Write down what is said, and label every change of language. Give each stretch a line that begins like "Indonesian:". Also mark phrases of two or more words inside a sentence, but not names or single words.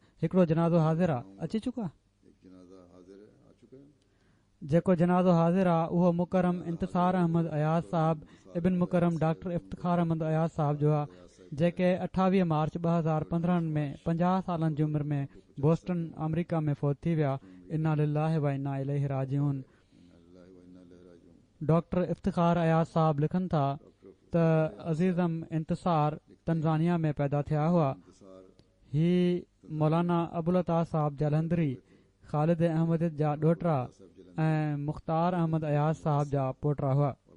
Sindhi: हिकिड़ो जनाज़ो हाज़िर आहे, अची चुका। जेको जनाज़ो हाज़िर आहे उहो मुकरम इंतिसार अहमद अयाज़ साहब इबिन मुकरम डॉक्टर इफ्तिखार अहमद अयाज़ साहब जो आहे, जेके 28 मार्च 2015 में 50 सालनि जी उमिरि में बोस्टन अमरीका में फ़ौत थी विया।
Arabic: إنا لله وإنا إليه راجعون.
Sindhi: डॉक्टर इफ्तिखार अयाज़ साहब लिखनि था त अज़ीज़म इंतिसार तंजानिया में पैदा थिया हुआ। ही मौलाना अबुल अता साहब जलंधरी, ख़ालिद अहमद जा ॾोहिटा ऐं मुख़्तार अहमद अयाज़ साहब जा पोटा हुआ।